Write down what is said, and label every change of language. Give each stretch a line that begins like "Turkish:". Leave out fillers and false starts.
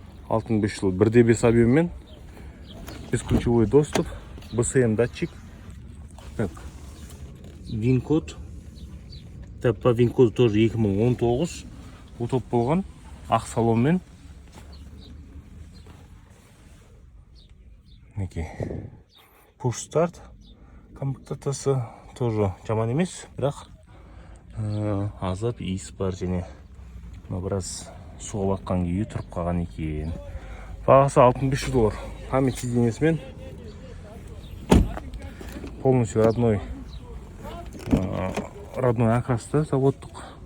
Russian: 6,500 1.5 объеммен, бесключевой доступ, BSM датчик. Так, вин код. Так, по вин коду тоже 2019.
Kazakh: Утоп болған ақ салонмен. мінекей push start комплектациясы тоже жаман емес, бірақ азап иіс бар және біраз суға батқан күйі тұрып қалған екен. Бағасы $6500. Память сиденьесімен полностью родной окрасты заводтық.